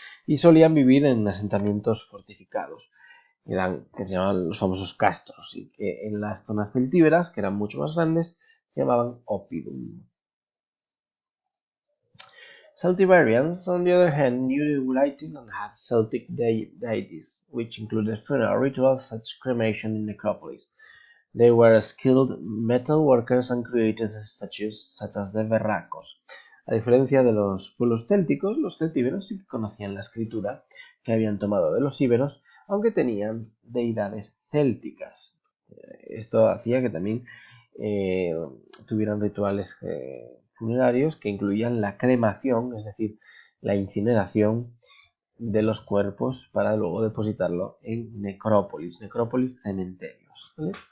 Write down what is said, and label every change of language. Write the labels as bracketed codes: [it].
[es] Y solían vivir en asentamientos fortificados, que se llamaban los famosos castros, y que en las zonas celtíberas, que eran mucho más grandes, se llamaban oppidum. [en] Celtiberians, on the other hand, knew the lighting and had Celtic deities, which included funeral rituals such as cremation in necropolis. They were skilled metal workers and created statues such as the verracos. [es] A diferencia de los pueblos célticos, los celtíberos sí que conocían la escritura que habían tomado de los íberos, aunque tenían deidades célticas. Esto hacía que también tuvieran rituales funerarios que incluían la cremación, es decir, la incineración de los cuerpos para luego depositarlo en necrópolis, cementerios. ¿Vale?